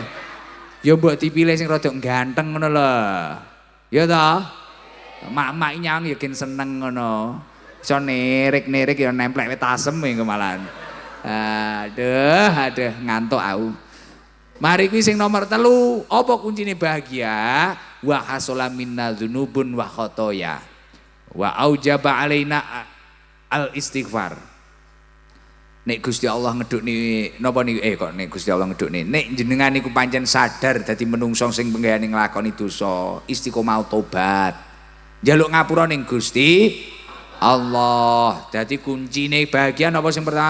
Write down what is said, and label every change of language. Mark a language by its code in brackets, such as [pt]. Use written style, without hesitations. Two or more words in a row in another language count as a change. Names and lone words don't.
[jv] Ya mbok dipilih sing rada ganteng ngono lho. Ya ta? Mak-mak nyang ya gen seneng ngono. Iso nirik-nirik ya nemplek wit asem iki malahan. Aduh ngantuk aku. Mari kuwi sing nomor 3, apa kuncine bahagia? [ar] وحصل منا ذنوب وخطايا. وأوجب علينا الاستغفار. [jv] Nek Gusti Allah ngedukni napa niku kok nek Gusti Allah ngedukni nek jenengan niku pancen sadar dadi menungso sing penggayane nglakoni dosa, istiqomah tobat. Njaluk ngapura ning Gusti Allah. Dadi kuncine bahagia napa sing pertama?